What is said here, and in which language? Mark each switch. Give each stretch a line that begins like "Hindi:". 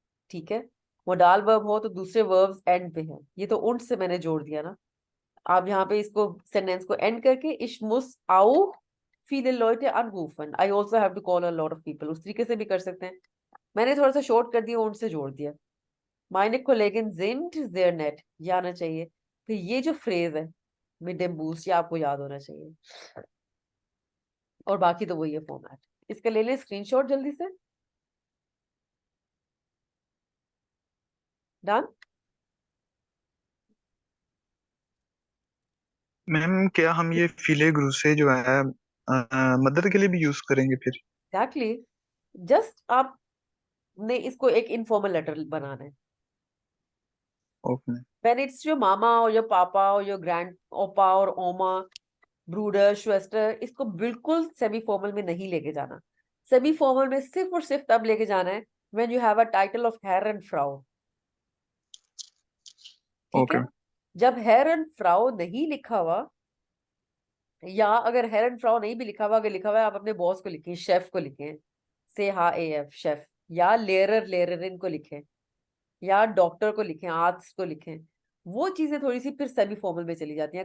Hindi: ठीक है, modal verb हो तो दूसरे वर्ब्स एंड पे हैं, ये तो उंट से मैंने जोड़ दिया ना। आप यहाँ पे इसको सेंटेंस को एंड करके
German: ich muss auch viele Leute anrufen,
English: I also have to call a lot of people,
Hindi: उस तरीके से भी कर सकते हैं। मैंने थोड़ा सा शॉर्ट कर दिया, उनसे जोड़ दिया।
German: meine Kollegen sind sehr nett,
Hindi: ये आना चाहिए। तो ये जो फ्रेज है
German: mit dem Bus,
Hindi: ये आपको याद होना चाहिए, और बाकी तो वही है फॉर्मेट। इसका ले लें स्क्रीनशॉट जल्दी से।
English: Done.
Hindi: मैम क्या हम ये
German: फिले ग्रूसे
Hindi: जो है मदर के लिए भी यूज करेंगे फिर? एग्जैक्टली, जस्ट आपने इसको एक इनफॉर्मल लेटर बनाना है।
English: okay When it's your mama or your papa or your grandoppa or oma,
German: ब्रूडर श्वेस्टर,
Hindi: इसको बिल्कुल सेमी फॉर्मल में नहीं लेके जाना। सेमी फॉर्मल में सिर्फ और सिर्फ तब लेके जाना है
English: When you have a title of हेर and फ्राउ।
Hindi: ठीक है,
English: okay
Hindi: जब हेर एंड फ्राउ नहीं लिखा हुआ, या अगर हेर एंड फ्राउ नहीं भी लिखा हुआ, अगर लिखा हुआ है आप अपने बॉस को लिखें, शेफ को लिखें, से हा AF शेफ, या लेररिन को लिखें, या डॉक्टर को लिखें, आर्ट्स को लिखें, वो चीजें थोड़ी सी फिर सेमी फॉर्मल में चली जाती हैं।